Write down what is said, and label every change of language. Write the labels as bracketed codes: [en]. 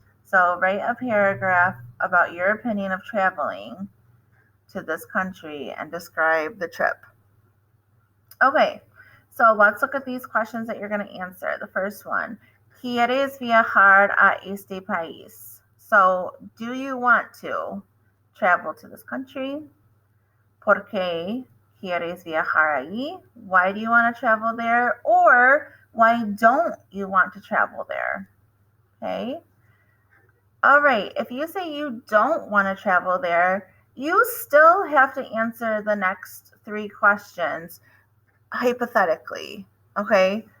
[en] So write a paragraph about your opinion of traveling to this country and describe the trip. Okay, so let's look at these questions that you're going to answer. The first one, [es] ¿quieres viajar a este país? [en] So do you want to travel to this country? [es] ¿Por qué quieres viajar allí? [en] Why do you want to travel there? Or why don't you want to travel there? Okay. All right. If you say you don't want to travel there, you still have to answer the next 3 questions hypothetically. Okay.